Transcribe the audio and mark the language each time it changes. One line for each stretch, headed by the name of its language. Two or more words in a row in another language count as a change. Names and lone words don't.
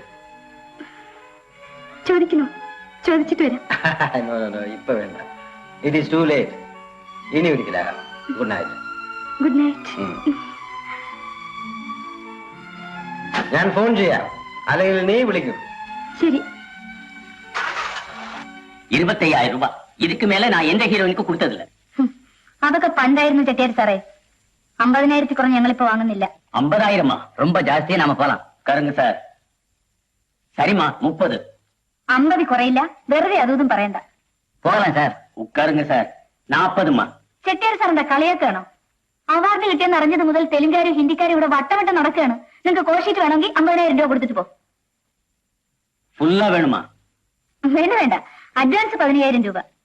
Malayalam: ചോദിക്കണോ? ചോദിച്ചിട്ട് വരാം.
English: No, no, no,
Malayalam: ഇപ്പൊ വേണ്ട.
English: It is too late.
Malayalam: ഇനി ഒരിക്കലാകാം.
English: Good night. Good night.
Malayalam: ഞാൻ ഫോൺ ചെയ്യാം, അല്ലെങ്കിൽ നീ വിളിക്കും. ശരി.
Tamil: 25,000 ரூபாய் இதுக்கு மேல நான் எந்த ஹீரோயினுக்கு கொடுத்ததில்ல.
Malayalam: അതൊക്കെ പണ്ടായിരുന്നു ചെട്ടിയാർ സാറേ. 50,000 കുറഞ്ഞ് ഞങ്ങളിപ്പോ വാങ്ങുന്നില്ല.
Tamil: 50,000 ரொம்ப ஜாஸ்தியா நாம போலாம். கருங்க சார். சரிமா 30.
Malayalam: 50 കുറയില്ല. വെറുതെ അതും പറയണ്ട.
Tamil: போகலாம் சார். உட்காருங்க சார். 40.
Malayalam: ചെട്ടിയാർ സാറിന്റെ കളിയാക്കാണോ? അവാർഡ് കിട്ടിയെന്ന് അറിഞ്ഞത് മുതൽ തെലുങ്കാരും ഹിന്ദിക്കാരും ഇവിടെ വട്ടവട്ടം നടക്കുകയാണ്. നിങ്ങൾക്ക് കോശിട്ട് വേണമെങ്കിൽ 50,000 രൂപ കൊടുത്തിട്ട് പോ. ഫുള്ളാ വേണമാ? വേണ്ട വേണ്ട, അഡ്വാൻസ് 15,000 രൂപ.